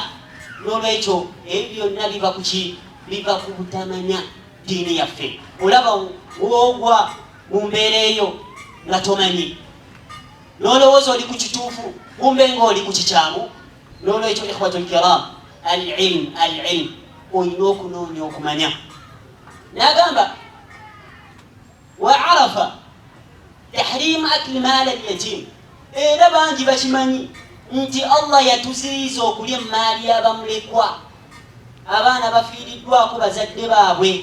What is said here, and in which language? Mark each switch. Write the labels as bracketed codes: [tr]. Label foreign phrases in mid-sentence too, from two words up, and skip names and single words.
[lg] n'olwekyo ebyo byonna biva ku ki? biva ku butamanya ddiini yaffe. olaba woogwa mu mbeera eyo nga tomanyi, n'olowooza oli ku kituufu kumbe ng'oli ku kikyamu. n'olwekyo [ar] إخوة الكرام, [lg] al-ilm olina okunoonya okumanya. n'agamba [ar] وعرف تحريم أكل مال اليتيم, [lg] era bangi bakimanyi nti Allah yatuziyiza okulya emaali y'abamulekwa, abaana bafiiriddwako bazadde baabwe.